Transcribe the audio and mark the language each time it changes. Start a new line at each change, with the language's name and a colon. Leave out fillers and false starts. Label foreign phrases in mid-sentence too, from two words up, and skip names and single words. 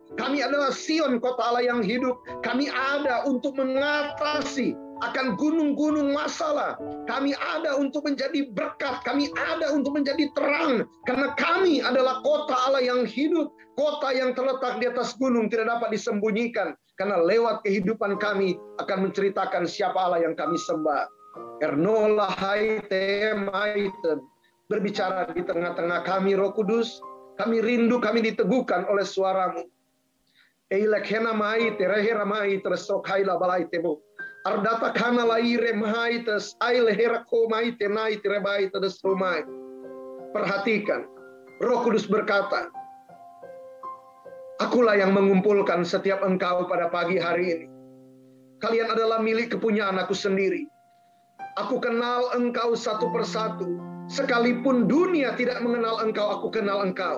Indonesian: Kami adalah Sion, kota Allah yang hidup. Kami ada untuk mengatasi akan gunung-gunung masalah. Kami ada untuk menjadi berkat. Kami ada untuk menjadi terang. Karena kami adalah kota Allah yang hidup. Kota yang terletak di atas gunung, tidak dapat disembunyikan. Karena lewat kehidupan kami akan menceritakan siapa Allah yang kami sembah. Ernola haite maiten. Berbicara di tengah-tengah kami, Roh Kudus. Kami rindu, kami diteguhkan oleh suara-Mu. Eilekhena maite, rehera maite, resokhaila balaitemu. Ardata kana laire mahaites, ailehera ko maite, naite rebaite desromai. Perhatikan, Roh Kudus berkata, akulah yang mengumpulkan setiap engkau pada pagi hari ini. Kalian adalah milik kepunyaan aku sendiri. Aku kenal engkau satu persatu. Sekalipun dunia tidak mengenal engkau, aku kenal engkau.